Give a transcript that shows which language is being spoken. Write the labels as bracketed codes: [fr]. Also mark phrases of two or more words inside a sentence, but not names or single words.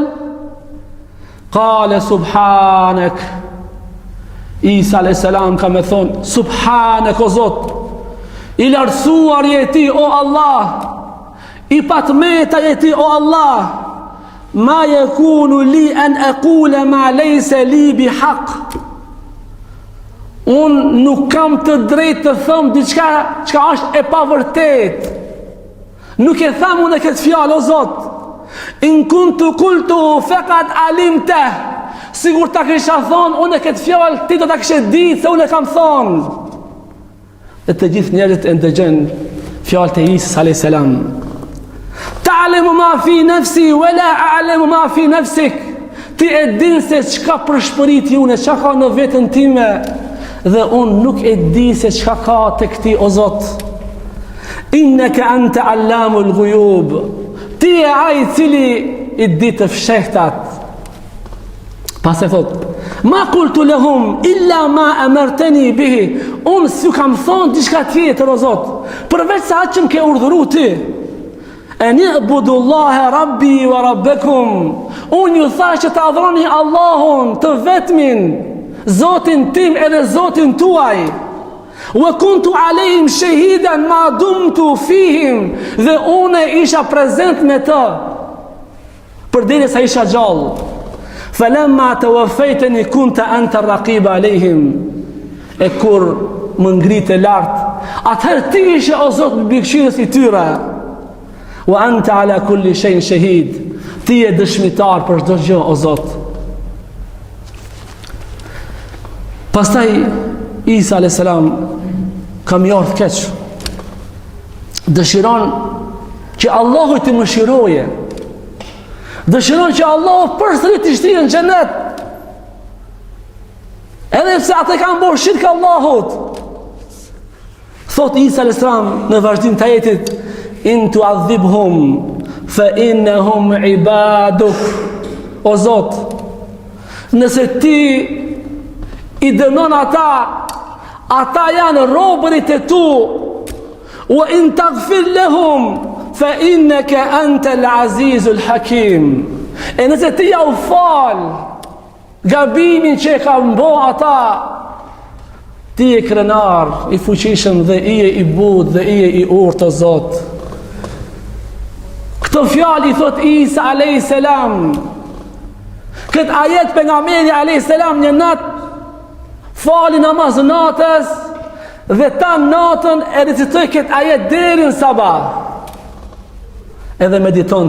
[ar] قال سبحانك, Isa a.s. [sq] ka me thonë, subhanak o Zot, i lartësuar je ti o Allah, i patmeta je ti o Allah, [ar] ما يكون لي أن أقول ما ليس لي بحق, [sq] unë nuk kam të drejtë të them diçka që është e pavërtet, nuk e tham unë këtë fjalë o Zot, [ar] إن كنت قلته فقد علمته, [sq] sigur ta kisha thonë unë këtë fjalë ti do ta kishe ditë se unë e kam thonë. Dhe të gjithë njerëzit e ndëgjojnë fjalët e Isës [ar] عليه السلام. تعلم ما في نفسي ولا أعلم ما في نفسك, [sq] ti e din se çka përshpërit unë, çka ka në veten time, dhe unë nuk e di se çka ka tek ti o Zot. [ar] إنك أنت علام الغيوب, [sq] ti e ai i cili i di të fshehtat. Pas e thot, [ar] ما قلت لهم إلا ما أمرتني به, [sq] unë s'ju kam thonë diçka tjetër o Zot, përveç se atë që më ke urdhëruar ti. [ar] أن اعبدوا الله ربي وربكم, [sq] unë ju thash që të adhuroni Allahun të vetmin, Zotin tim edhe Zotin tuaj. [ar] وكنت عليهم شهيدا ما دمت فيهم, [sq] dhe unë isha prezent me të përderisa isha gjallë. [ar] فلما توفيتني كنت أنت الرقيب عليهم, [sq] e kur më ngritë lart, atëherë ti ishe o Zot mbikëqyrës i tyre. [ar] وأنت على كل شيء شهيد, [sq] ti je dëshmitar për çdo gjë o Zot. Pastaj Isa [ar] عليه السلام [sq] ka mjort keq, dëshiron që Allahu të mëshiroje, dëshiron që Allahu përsëri të shtirë në xhenet, edhe pse ata kanë bërë shirk Allahut. Thot Isa [ar] عليه السلام [sq] në vazhdim të ajetit, [ar] إن تعذبهم فإنهم عبادك, [sq] o Zot, nëse ti i dënon ata janë robërit e tu, [ar] وإن تغفر لهم فإنك أنت العزيز الحكيم, [sq] e nëse ti ja u fal gabimin që e ka mbo ata, ti e krenar, i fuqishëm dhe i e i bud dhe i e i urtë o Zot. Këto fjali thot Isa [ar] عليه السلام, [sq] këtë ajet pejgamberi [ar] عليه السلام [sq] një natë fali namaz natës, dhe ta natën e recitoj këtë ajet deri në sabah, edhe mediton